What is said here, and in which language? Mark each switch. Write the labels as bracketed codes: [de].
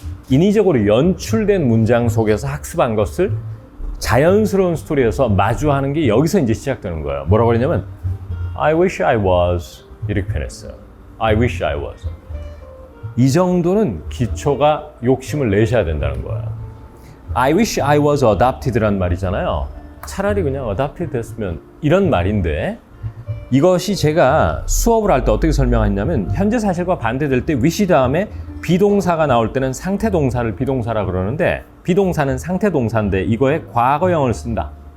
[ko] 인위적으로 연출된 문장 속에서 학습한 것을 자연스러운 스토리에서 마주하는 게 여기서 이제 시작되는 거예요. 뭐라고 그러냐면 [en] I wish I was [ko] 이렇게 표현했어요. [en] I wish I was. [ko] 이 정도는 기초가 욕심을 내셔야 된다는 거예요. [en] I wish I was adopted란 말이잖아요. [ko] 차라리 그냥 adopted 됐으면 이런 말인데 이것이 제가 수업을 할 때 어떻게 설명했냐면 현재 사실과 반대될 때 wish 다음에 비동사가 나올 때는 상태 동사를 비동사라 그러는데 비동사는 상태 동사인데 이거에 과거형을 쓴다.